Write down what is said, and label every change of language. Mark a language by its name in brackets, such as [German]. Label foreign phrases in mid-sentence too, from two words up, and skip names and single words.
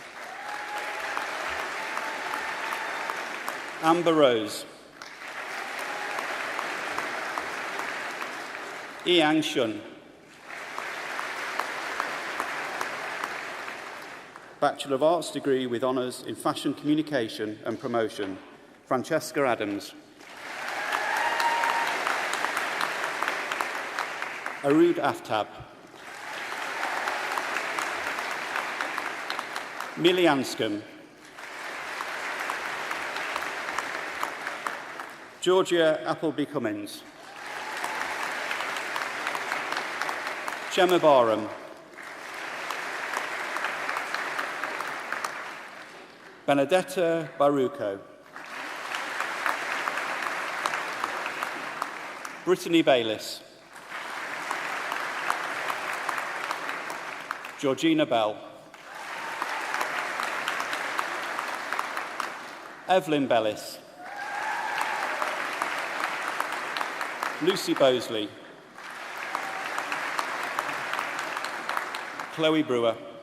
[English] Amber Rose. Yang Shun. Bachelor of Arts degree with honours in Fashion Communication and Promotion, Francesca Adams. Arud Aftab. Millie Anscombe. Georgia Appleby Cummins. Gemma Barham. Benedetta Baruco. Brittany Bayliss. Georgina Bell. Evelyn Bellis. Lucy Bosley. Chloe Brewer.